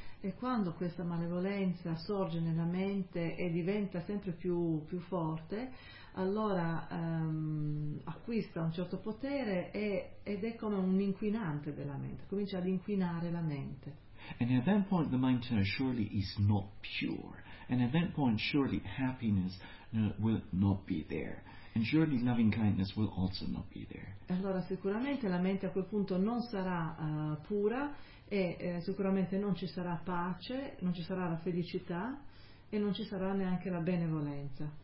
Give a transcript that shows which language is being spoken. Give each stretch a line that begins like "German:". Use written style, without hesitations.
Italian: E quando questa malevolenza sorge nella mente e diventa sempre più forte, allora acquista un certo potere ed è come un inquinante della mente, comincia ad inquinare la mente.
English: And at that point the mind surely is not pure, and at that point surely happiness will not be there, and surely loving kindness will also not be there.
Italian: Allora sicuramente la mente a quel punto non sarà pura, e sicuramente non ci sarà pace, non ci sarà la felicità, e non ci sarà neanche la benevolenza.